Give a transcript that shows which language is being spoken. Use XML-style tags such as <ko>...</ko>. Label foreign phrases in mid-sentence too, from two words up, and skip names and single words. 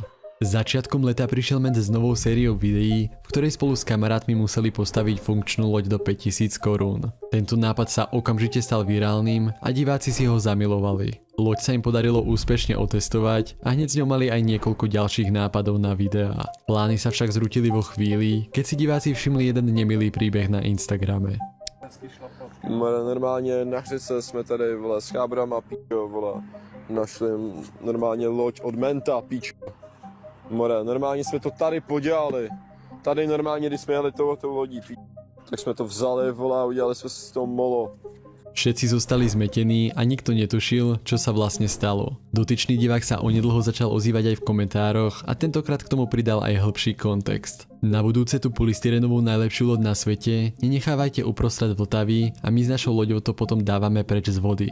<sk>Začiatkom leta prišiel Ment s novou sériou videí, v ktorej spolu s kamarátmi museli postaviť funkčnú loď do 5000 korún. Tento nápad sa okamžite stal virálnym a diváci si ho zamilovali. Loď sa im podarilo úspešne otestovať a hneď s ňou mali aj niekoľko ďalších nápadov na videá. Plány sa však zrútili vo chvíli, keď si diváci všimli jeden nemilý príbeh na Instagrame.</sk> <cs>Normálně na hřice jsme tady vole s chábrama píčo, vole. Našli normálně loď od Menta píčo. More, normálně jsme to tady podělali. Tady normálně, když jsme jeli touto lodí, tak jsme to vzali, vole, a udělali jsme si z toho molo.</cs> <sk>Všetci zostali zmetení a nikto netušil, čo sa vlastne stalo. Dotyčný divák sa onedlho začal ozývať aj v komentároch a tentokrát k tomu pridal aj hĺbší kontext. Na budúce tú polystyrenovú najlepšiu loď na svete nenechávajte uprostred Vltavy a my s našou loďou to potom dávame preč z vody.</sk>